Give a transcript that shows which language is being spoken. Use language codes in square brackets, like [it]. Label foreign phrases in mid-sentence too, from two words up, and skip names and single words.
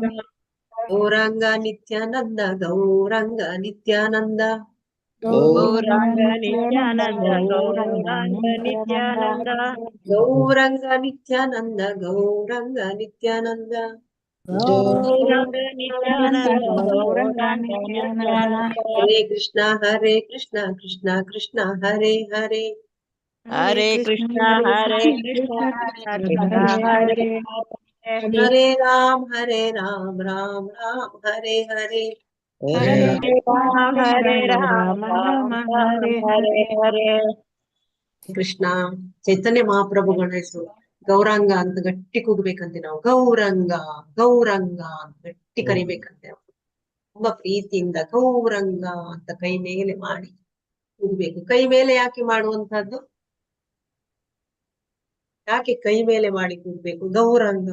[kn] ಗೌರಾಂಗ ನಿತ್ಯಾನಂದ ಗೌರಂಗ ನಿತ್ಯಾನಂದ. ಗೌರಾಂಗ ನಿತ್ಯಾನಂದ ಗೌರಾಂಗ ನಿತ್ಯಾನಂದ. ಗೌರಂಗ ನಿತ್ಯಾನಂದ ಗೌರಂಗ ನಿತ್ಯಾನಂದ. ಗೌರಾಂಗ ನಿತ್ಯಾನಂದ ಗೌರಾಂಗ ನಿತ್ಯಾನಂದ. ಹರೇ ಕೃಷ್ಣ ಹರೇ ಕೃಷ್ಣ ಕೃಷ್ಣ ಕೃಷ್ಣ ಹರೇ ಹರೇ. ಹರೇ ಕೃಷ್ಣ ಹರೇ ಕೃಷ್ಣ ಕೃಷ್ಣ ಹರೇ ಹರೇ. ಹರೇ ರಾಮ್ ರಾಮ್ ರಾಮ್ ಹರೇ ಹರೇ. ಹರೇ ರಾಮ ರಾಮ ಹರೇ ಹರೇ. ಕೃಷ್ಣ ಚೈತನ್ಯ ಮಹಾಪ್ರಭುಗಳ ಹೆಸರು ಗೌರಾಂಗ ಅಂತ ಗಟ್ಟಿ ಕೂಗ್ಬೇಕಂತೆ ನಾವು. ಗೌರಂಗ ಗೌರಂಗ ಅಂತ ಗಟ್ಟಿ ಕರಿಬೇಕಂತೆ ನಾವು. ತುಂಬಾ ಪ್ರೀತಿಯಿಂದ ಗೌರಂಗ ಅಂತ ಕೈ ಮೇಲೆ ಮಾಡಿ ಕೂಗ್ಬೇಕು. ಕೈ ಮೇಲೆ ಯಾಕೆ ಮಾಡುವಂತಹದ್ದು? ಯಾಕೆ ಕೈ ಮೇಲೆ ಮಾಡಿ ಕೂಗ್ಬೇಕು? ಗೌರಂಗ